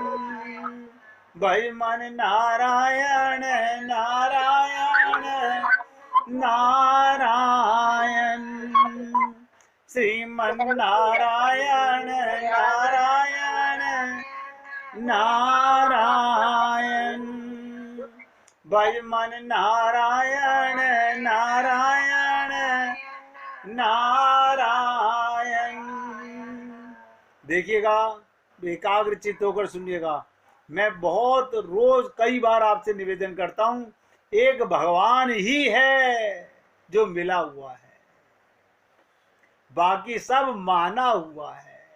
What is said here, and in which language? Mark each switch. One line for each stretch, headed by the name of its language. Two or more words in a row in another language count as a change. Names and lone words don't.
Hindi: भज मन नारायण नारायण नारायण, श्रीमन नारायण नारायण नारायण। भज मन नारायण नारायण नारायण। देखिएगा, एकाग्र चित्त होकर सुनिएगा। मैं बहुत रोज कई बार आपसे निवेदन करता हूं, एक भगवान ही है जो मिला हुआ है, बाकी सब माना हुआ है।